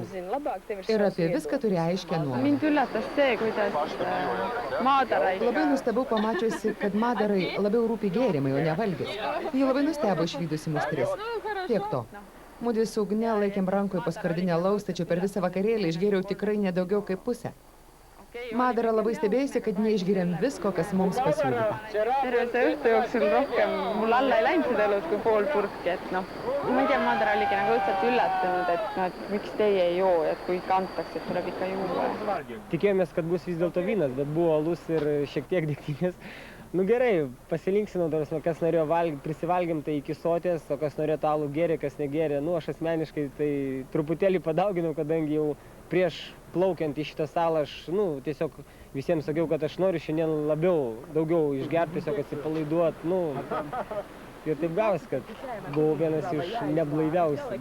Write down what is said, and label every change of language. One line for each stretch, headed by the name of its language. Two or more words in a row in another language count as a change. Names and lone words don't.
Lithuanian: Ir apie viską turi aiškę nuomonę. Labai nustebau pamačiusi, kad Madarai labiau rūpi gėrimai, o ne valgis. Ji labai nustebo išvydusi mus tris. Tiek to. Mudvi su Ugne laikėm rankoje paskardinę alaus, tačiau per visą vakarėlį išgėriau tikrai nedaugiau kaip pusę. Madara labai stebėjusi, kad neišgėrėm visko, kas mums pasiūlyta.
Estonian: Terve õhtu jooksul rohkem mul alla ei läinud seda õlut kui pool purki, et noh, ma ei tea, Madara oligi nagu õudselt üllatunud, et miks teie ei joo, et kui kantakse, et tuleb ikka juua.
Lithuanian: Tikėjomės, kad bus vis dėlto vynas, bet buvo alus ir šiek tiek degtinės. Nu gerai, pasilinksino, kas norėjo valgyti, prisivalgėm tai iki sotės, o kas norėjo alų gėrė, kas negėrė. Nu, aš asmeniškai tai truputėlį padauginau, kadangi jau prieš plaukiant į šitą salą aš, tiesiog visiems sakiau, kad aš noriu šiandien daugiau išgerti, tiesiog atsipalaiduot, ir taip gavas, kad buvau vienas iš neblaiviausių.